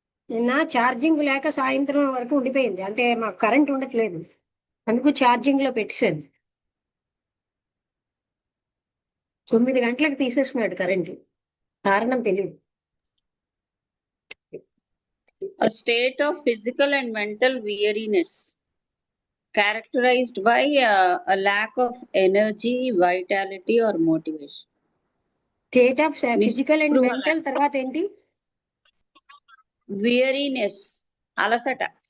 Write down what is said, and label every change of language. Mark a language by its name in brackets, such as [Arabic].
[Telugu] నిన్న ఛార్జింగ్ లేక సాయంత్రం వరకు ఉండిపోయింది, అంటే మాకు కరెంట్ ఉండట్లేదు, అందుకు ఛార్జింగ్ లో పెట్టేశాను. 9 గంటలకు తీసేస్తున్నాడు కరెంట్, కారణం తెలియదు. [English] A state of physical and mental weariness characterized by a lack of energy, vitality or motivation. [Telugu] State of physical and mental తర్వాత ఏంటి? weariness, అలసట.